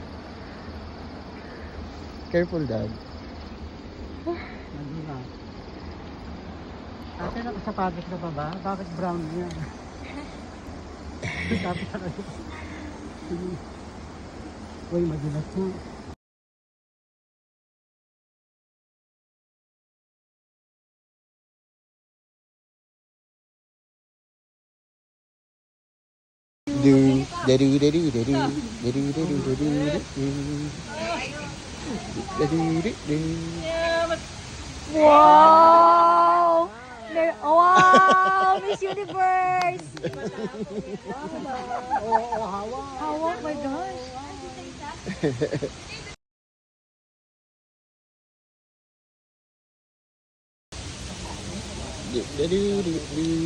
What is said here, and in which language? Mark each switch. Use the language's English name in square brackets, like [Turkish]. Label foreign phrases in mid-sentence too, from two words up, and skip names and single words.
[English] Careful, Dad. [Filipino] Nandun na. Ate, nakasapatos ka pa ba? Bakit brown niya? Sabi ka kayo. Uy, madulas mo. Do da do da do da do da do da do da do da do da do. [English] Wow! Wow! Miss Universe! [Filipino] Oo, hawa. [English] Oh my gosh! Da do do do.